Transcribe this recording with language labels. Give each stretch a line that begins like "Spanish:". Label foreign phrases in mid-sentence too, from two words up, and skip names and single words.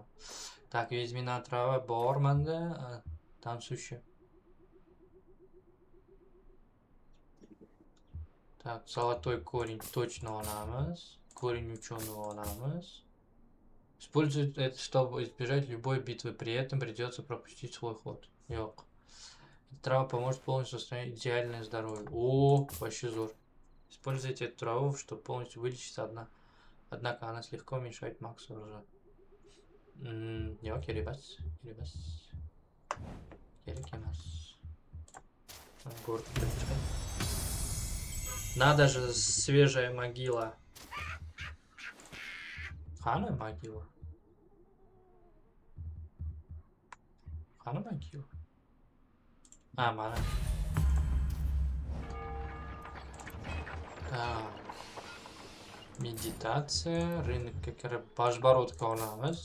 Russian: Так, ведьминая трава
Uzbek: bor menda.
Russian: Там sushi. Так, золотой корень точно olamiz. Корень ученого olamiz. Используйте это, чтобы избежать любой битвы. При этом придется пропустить свой ход.
Uzbek: Ёк.
Russian: Трава поможет полностью восстановить идеальное здоровье. О, вообще зор. Используйте эту траву, чтобы полностью вылечиться одна. Однако она слегка уменьшает макс урожая.
Uzbek: Yok, kerak emas. Kerak emas.
Russian: Город. Надо же, свежая могила.
Uzbek: Qani могила? Qani могила? Mana. Так. Meditatsiya, rынokka kirib bajbarodka olamiz.